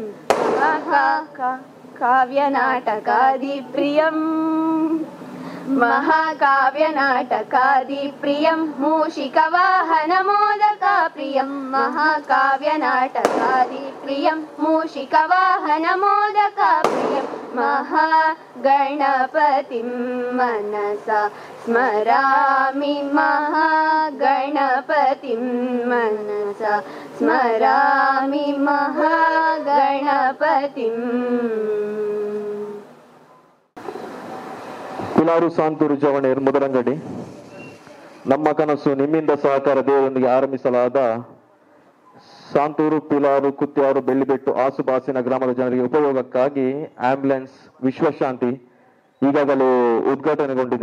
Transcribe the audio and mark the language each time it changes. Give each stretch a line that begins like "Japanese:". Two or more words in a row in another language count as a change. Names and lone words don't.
Sanskrit: महाकाव्यनाटकादिप्रियम् महाकाव्यनाटकादिप्रियं मूषिकवाहनमोदकाप्रियं महाकाव्यनाटकादिप्रियं मूषिकवाहनमोदकाप्रियं महागणपतिं मनसा स्मरामि महागणपतिं मनसा स्मरामि महागणपतिं
Kannada: ಪಿಲಾರು ಸಾಂತೂರು ಜವಣೇರ್ ಮುದರಂಗಡಿ. ನಮ್ಮ ಕನಸು ನಿಮ್ಮಿಂದ ಸಹಕಾರ ದೇವರೊಂದಿಗೆ ಆರಂಭಿಸಲಾದ ಸಾಂತೂರು ಪಿಲಾರು ಕುತ್ಯಾರು ಬೆಳ್ಳಿಬೆಟ್ಟು ಆಸುಪಾಸಿನ ಗ್ರಾಮದ ಜನರಿಗೆ ಉಪಯೋಗಕ್ಕಾಗಿ ಆಂಬ್ಯುಲೆನ್ಸ್ ವಿಶ್ವಶಾಂತಿ ಈಗಾಗಲೇ ಉದ್ಘಾಟನೆಗೊಂಡಿದೆ.